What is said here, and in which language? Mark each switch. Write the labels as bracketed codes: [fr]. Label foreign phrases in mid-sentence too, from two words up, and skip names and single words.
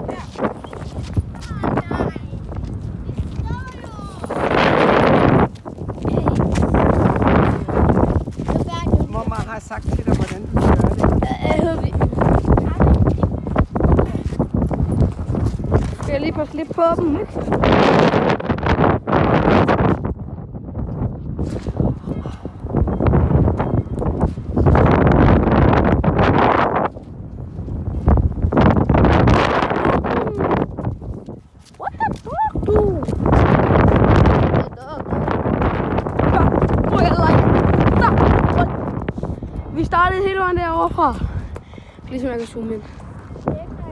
[da] Mamma har sagt til dig, hvordan du gør det. Skal jeg lige passe lidt på dem, ikke? [en] What the fuck, [da] du? Vi startede hele vejen derovre fra. Ligesom jeg kan zoome ind.